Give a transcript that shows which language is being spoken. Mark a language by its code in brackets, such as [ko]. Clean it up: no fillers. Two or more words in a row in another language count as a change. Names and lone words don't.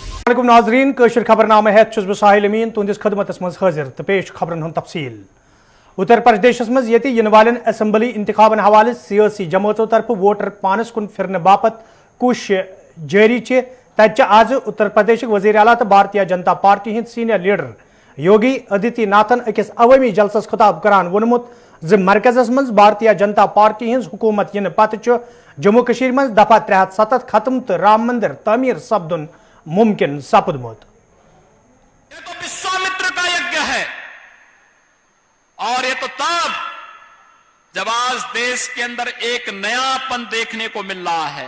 [ks] अस्सलामुअलैकुम नाजरीन कशर खबरनामा हेत छुस बह साहिल अमीन तुंदिस खदमतस मज हाजिर तो पेश खबरन हुंद तफसील। उत्तर प्रदेश मज यति यिन वालेन असम्बली इंतखाबन हवाले सियासी जमातों तरफ वोटर पानस कुन फिरने बापत कोशिश जारी छे। तत आज उत्तर प्रदेश वजीर आला तो भारतीय जनता पार्टी हिंद सीनियर लीडर योगी आदित्यनाथन अकिस अवामी जलसस खिताब करान वोनमुत ज मरकजस मज भारतीय जनता पार्टी हिंद हुकूमत यिन पत जम्मू कश्मीर मज दफा 370 खत्म तो राम मंदिर तामीर सपदुन मुमकिन सपदमुत। [hi] ये तो विश्वामित्र का यज्ञ है और ये तो तब जब आज देश के अंदर एक नयापन देखने को मिल रहा है।